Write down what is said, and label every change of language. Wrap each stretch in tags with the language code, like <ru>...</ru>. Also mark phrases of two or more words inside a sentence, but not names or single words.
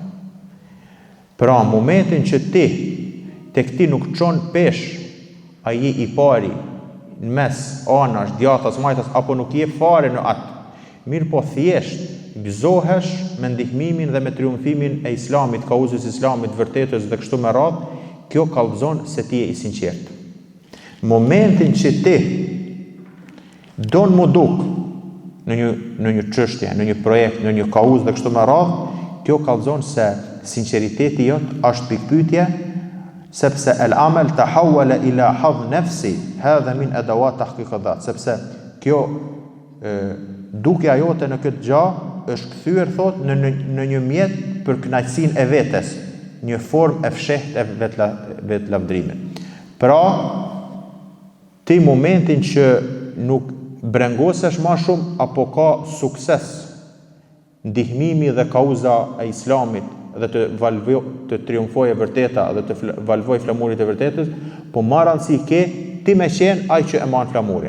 <sq>Pra momentin që ti tek ti nuk çon pesh a je i pari në mes anash, djathtas, majtas apo nuk je fare në atë, mirë po thjesht gëzohesh me ndihmimin dhe me triumfimin e Islamit, kauzës Islamit, vërtetës dhe kështu me radhë, kjo kallëzon se ti je i sinqert. Momentin që ti don mu duk në një çështje, në një projekt, në një kauzë dhe kështu me radhë, kjo kallëzon se sinqeriteti jot është pikpyetje, sepse</sq> <ar>العمل تحول إلى حظ النفس هذا من أدوات تحقيق الذات,</ar> <sq>sepse kjo dukja jote në këtë gjë është kthyer thot në një mjet për kënaqësinë e vetes, një formë e fshehtë e vetlavdrimit. Pra, ti momentin që nuk brengosesh më shumë apo ka sukses ndihmimi dhe kauza e Islamit dhe të triumfojë e vërteta dhe të valvojë flamurit e vërtetës, po marr rëndësi ke ti me qenë ai që e man flamurin.</sq>